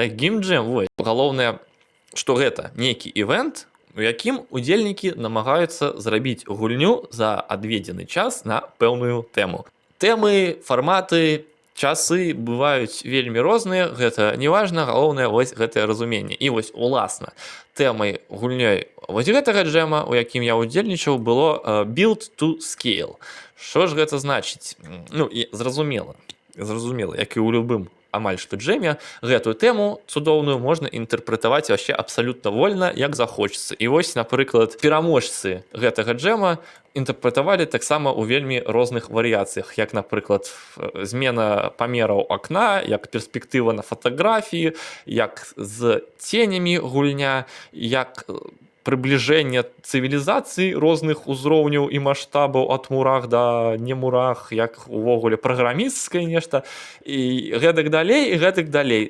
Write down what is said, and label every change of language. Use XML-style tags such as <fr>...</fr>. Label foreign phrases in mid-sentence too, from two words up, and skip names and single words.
<be>Геймджэм, вось, галоўнае, што гэта нейкі івент, у якім удзельнікі намагаюцца зрабіць гульню за адведзены час на пэўную тэму. Тэмы, фарматы, часы бываюць вельмі розныя, гэта не важна, галоўнае вось гэтае разуменне. І вось, уласна, тэмай гульнёй вось гэтага джэма, у якім я удзельнічаў, было</be> <en>build to scale.</en> <be>Што ж гэта значыць? Ну, і зразумела, як і ў любым амаль што джэме, гэтую тэму цудоўную можна інтэрпрэтаваць вообще абсалютна вольна, як захочацца. І вось, напрыклад, пераможцы гэтага джэма інтэрпрэтавалі таксама ў вельмі розных варыяцыях, як, напрыклад, змена памераў акна, як перспектыва на фатаграфіі, як з ценямі гульня, як прыбліжэнне цывілізацый розных узроўняў і маштабаў ад мурах да не мурах, як увогуле праграмісцкае нешта, і гэтак далей.</be>